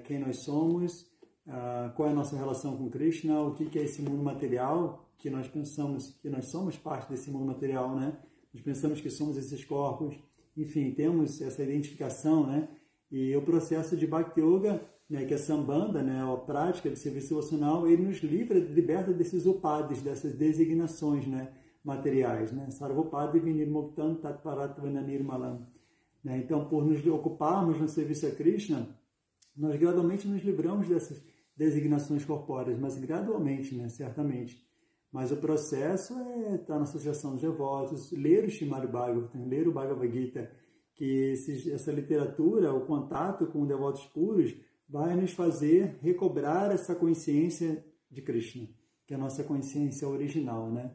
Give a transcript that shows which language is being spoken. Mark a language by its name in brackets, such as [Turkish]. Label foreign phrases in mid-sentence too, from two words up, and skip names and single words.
[Portuguese] Quem nós somos, qual é a nossa relação com Krishna, o que é esse mundo material, que nós pensamos que nós somos parte desse mundo material, né? Nós pensamos que somos esses corpos, enfim, temos essa identificação, né? E o processo de Bhakti Yoga, né, que é Sambandha, né, a prática de serviço devocional, ele nos liberta desses upadis, dessas designações, né, materiais, né? [Sanskrit] सर्वोपदि विनिर्मुक्तम् तत्परत् वननिर्मलम्. [Portuguese] Então, por nos ocuparmos no serviço a Krishna, nós gradualmente nos livramos dessas designações corpóreas, mas gradualmente, né, certamente. Mas o processo é estar na associação dos devotos, ler o Srimad Bhagavatam, ler o Bhagavad Gita, que essa literatura, o contato com devotos puros, vai nos fazer recobrar essa consciência de Krishna, que é a nossa consciência original, né?